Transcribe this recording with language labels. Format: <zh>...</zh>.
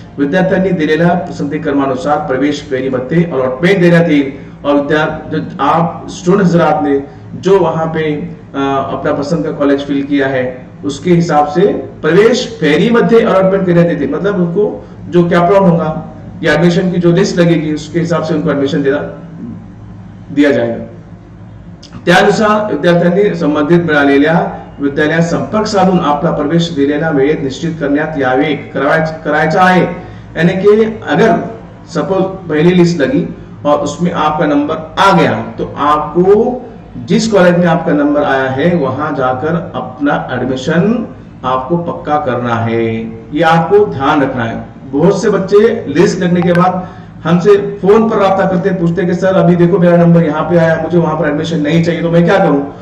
<mr>विद्यार्थ्यांनी दिलेल्या पसंती क्रमानुसार प्रवेश फेरीमध्ये अलॉटमेंट देण्यात येईल</mr> <hi>और जो आप स्टूडेंट हजरात ने जो वहां पे अपना पसंद का कॉलेज फिल किया है उसके हिसाब से</hi> <mr>प्रवेश फेरी मध्ये अलॉटमेंट करण्यात येते,</mr> <hi>मतलब उनको जो कैप राउंड होगा या एडमिशन की जो लिस्ट लगेगी उसके हिसाब से उनको एडमिशन दिया जाएगा।</hi> <mr>त्यानुसार विद्यार्थ्यांनी संबंधित मिळालेल्या विद्यालयात संपर्क साधून आपला प्रवेश दिलेल्या वेळेत निश्चित करण्यात यावे करायचा आहे।</mr> <hi>यानी कि अगर सपोज पहली लिस्ट लगी और उसमें आपका नंबर आ गया तो आपको जिस कॉलेज में आपका नंबर आया है वहां जाकर अपना एडमिशन आपको पक्का करना है, ये आपको ध्यान रखना है। बहुत से बच्चे लिस्ट लगने के बाद हमसे फोन पर राब्ता करते पूछते कि सर अभी देखो मेरा नंबर यहाँ पे आया, मुझे वहां पर एडमिशन नहीं चाहिए तो मैं क्या करूं।</hi>